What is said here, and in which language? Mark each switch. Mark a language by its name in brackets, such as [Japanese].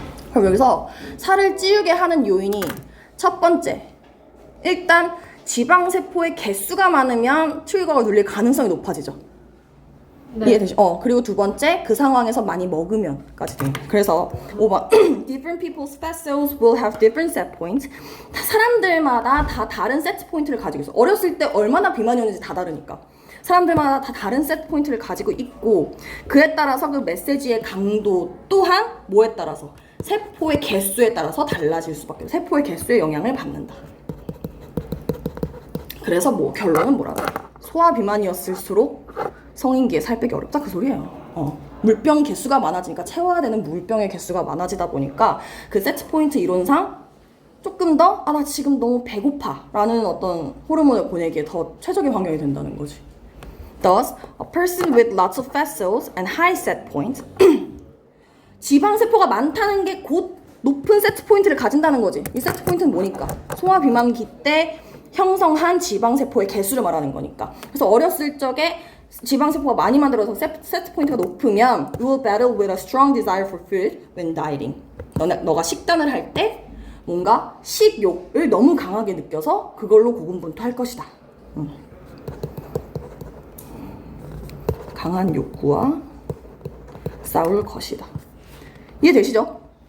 [Korean] 그럼 여기서 살을 찌우게 하는 요인이 첫 번째, 일단 지방세포의 개수가 많으면 트리거가 눌릴 가능성이 높아지죠. 네. 이해되죠? 그리고 두 번째, 그 상황에서 많이 먹으면까지 됩니다. 그래서 5번 [English] Different people's fat cells will have different set points. [Korean] 사람들마다 다 다른 세트 포인트를 가지고 있어. 어렸을 때 얼마나 비만이었는지 다 다르니까. 사람들마다 다 다른 세트 포인트를 가지고 있고 그에 따라서 그 메시지의 강도 또한 뭐에 따라서? 세포의 개수에 따라서 달라질 수밖에 없어요. 세포의 개수에 영향을 받는다. 그래서 뭐 결론은 뭐라고? 소화 비만이었을수록 성인기에 살 빼기 어렵다 그 소리예요. 물병 개수가 많아지니까 채워야 되는 물병의 개수가 많아지다 보니까 그 세트 포인트 이론상 조금 더 나 지금 너무 배고파 라는 어떤 호르몬을 보내기에 더 최적의 환경이 된다는 거지. [English] Thus, a person with lots of fat cells and high set point [Korean] 지방세포가 많다는 게 곧 높은 세트 포인트를 가진다는 거지. 이 세트 포인트는 뭐니까? 소화 비만기 때 형성한 지방세포의 개수를 말하는 거니까. 그래서 어렸을 적에 지방세포가 많이 만들어서 세트 포인트가 높으면 [English] you will battle with a strong desire for food when dieting. [Korean] 너가 식단을 할 때 뭔가 식욕을 너무 강하게 느껴서 그걸로 고군분투할 것이다. 강한 욕구와 싸울 것이다. 이해되시죠?